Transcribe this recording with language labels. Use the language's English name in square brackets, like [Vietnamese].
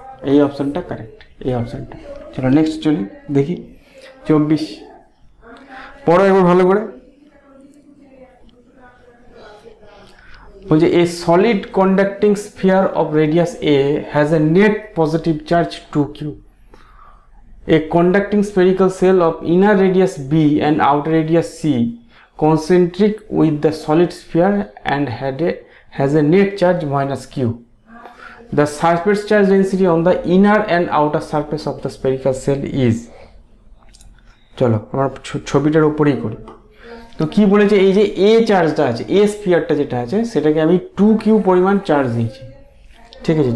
[Bangla] এই অপশানটা কারেক্ট, এই অপশানটা। চলো নেক্সট চলি দেখি 24। পড়ো একবার ভালো করে। বলছে [English] A solid conducting sphere of radius a has a net positive charge 2q. A conducting spherical cell of inner radius b and outer radius c concentric with the solid sphere and has a net charge -q. The surface charge density on the inner and outer surface of the spherical cell is. [Bangla] চলো আমরা ছবিটার উপরেই করি। তো কি বলেছে, এই যে এ চার্জটা আছে, এ স্ফিয়ারটা যেটা আছে সেটাকে আমি 2q পরিমাণ চার্জ দিয়েছি, ঠিক আছে।